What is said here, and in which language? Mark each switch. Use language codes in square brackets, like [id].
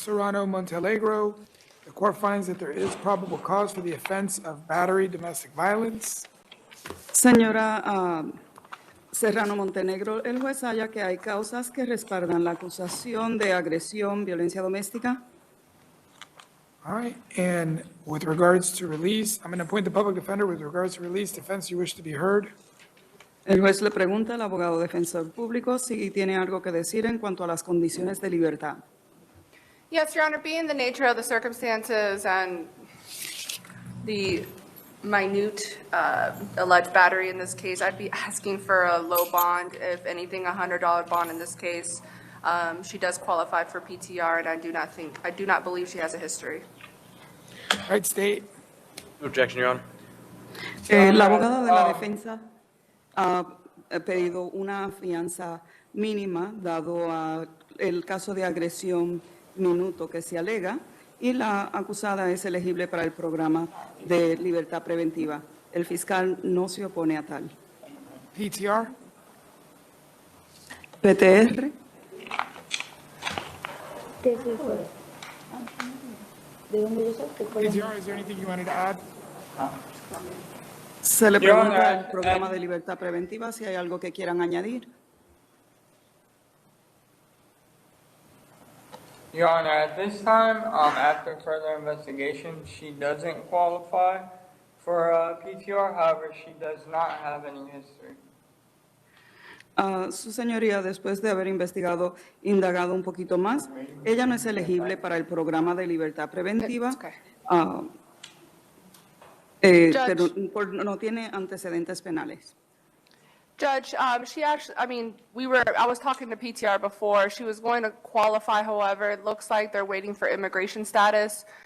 [en] Serrano Montealegro, the court finds that there is probable cause for the offense of battery, domestic violence. [es] Señora Serrano Montenegro, el juez halla que hay causas que respaldan la acusación de agresión, violencia doméstica. [en] All right, and with regards to release, I'm going to appoint the public defender with regards to release, defense, you wish to be heard. [es] El juez le pregunta al abogado defensor público si tiene algo que decir en cuanto a las condiciones de libertad. [en] Yes, Your Honor, being the nature of the circumstances and the minute alleged battery in this case, I'd be asking for a low bond, if anything, $100 bond in this case. She does qualify for PTR, and I do not believe she has a history. All right, State. No objection, Your Honor. [es] La abogada de la defensa ha pedido una fianza mínima dado a el caso de agresión minuto que se alega y la acusada es elegible para el programa de libertad preventiva. El fiscal no se opone a tal. [en] PTR. PTR. PTR, is there anything you wanted to add? [es] Se le [en] Your [es] pregunta [en] Honor, [es] al programa de libertad preventiva si hay algo que quieran añadir. [en] Your Honor, at this time, after further investigation, she doesn't qualify for PTR. However, she does not have any history. [es] Su señoría, después de haber indagado un poquito más, ella no es elegible para el programa de libertad preventiva, pero no tiene antecedentes penales. [en] Judge, she actually, I was talking to PTR before. She was going to qualify, however, it looks like they're waiting for immigration status.